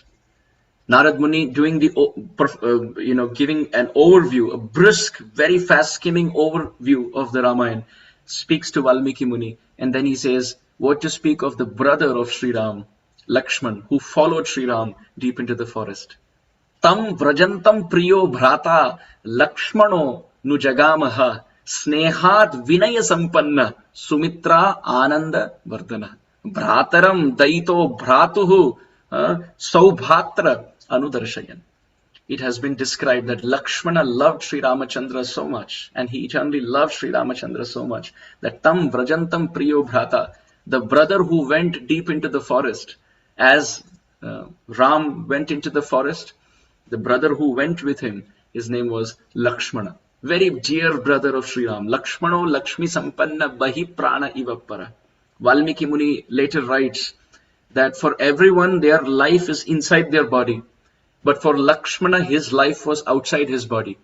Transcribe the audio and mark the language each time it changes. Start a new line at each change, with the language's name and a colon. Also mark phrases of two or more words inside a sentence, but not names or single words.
English: Narad Muni, doing giving an overview, a brisk, very fast skimming overview of the Ramayana, speaks to Valmiki Muni, and then he says, what to speak of the brother of Sri Ram, Lakshman, who followed Sri Ram deep into the forest.
Sanskrit: Tam vrajantam priyo bhrata Lakshmano nu jagamaha snehat vinaya sampanna sumitra ananda vardana bhrataram daito bhratuhu saubhatra anudarshayan.
English: It has been described that Lakshmana loved Sri Ramachandra so much, and he eternally loved Sri Ramachandra so much, that
Sanskrit: tam vrajantam priyo bhrata,
English: the brother who went deep into the forest, as Ram went into the forest, the brother who went with him, his name was Lakshmana, very dear brother of Sri Ram.
Sanskrit: Lakshmano Lakshmi Sampanna Bahi Prana Ivappara.
English: Valmiki Muni later writes that for everyone their life is inside their body, but for Lakshmana his life was outside his body.